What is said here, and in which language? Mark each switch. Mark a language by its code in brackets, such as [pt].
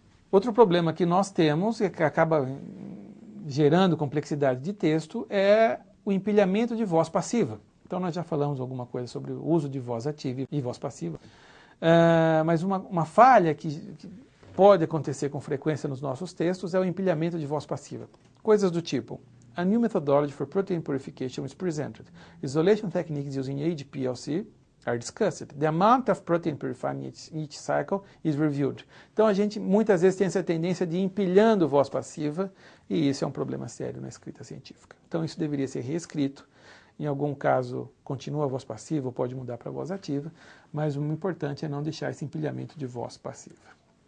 [pt] Outro problema que nós temos, e que acaba gerando complexidade de texto, é o empilhamento de voz passiva. Então nós já falamos alguma coisa sobre o uso de voz ativa e voz passiva. Mas uma falha que pode acontecer com frequência nos nossos textos é o empilhamento de voz passiva. Coisas do tipo: [en] A new methodology for protein purification is presented. Isolation techniques using HPLC are discussed. The amount of protein purified in each cycle is reviewed. [pt] Então a gente muitas vezes tem essa tendência de ir empilhando voz passiva e isso é um problema sério na escrita científica. Então isso deveria ser reescrito. Em algum caso continua a voz passiva ou pode mudar para a voz ativa, mas o importante é não deixar esse empilhamento de voz passiva.